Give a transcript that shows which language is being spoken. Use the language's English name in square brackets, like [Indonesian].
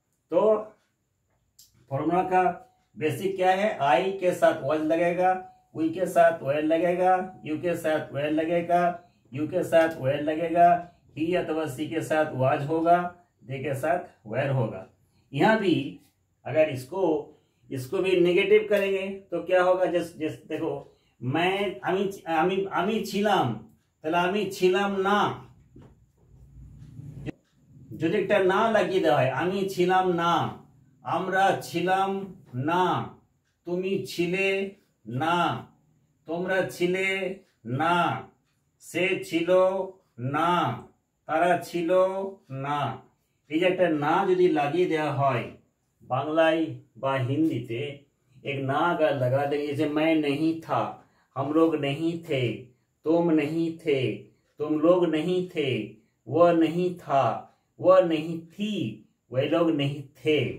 [Hindi] तो फॉर्मूला का बेसिक क्या है, आई के साथ वाज लगेगा, वी के साथ वेयर लगेगा, यू के साथ वेयर लगेगा, यू के साथ वेयर लगेगा, ही अथवा सी के साथ वाज होगा, दे के साथ वेयर होगा। यहाँ भी अगर इसको भी नेगेटिव करेंगे तो क्या होगा, जैसे देखो मैं [Bangla] আমি ছিলাম, তাহলে আমি ছিলাম না, যদি একটা না লাগিয়ে দেওয়া হয়, আমি ছিলাম না, আমরা ছিলাম না, তুমি ছিলে না, তোমরা ছিলে না, সে ছিল না, তারা ছিল না। এই যে একটা না যদি লাগিয়ে দেওয়া হয় [Hindi] बांग्लाई व हिंदी एक ना अगर लगा देंगे, जैसे मैं नहीं था, हम लोग नहीं थे, तुम नहीं थे, तुम लोग नहीं थे, वह नहीं था, वह नहीं थी, वे लोग नहीं थे।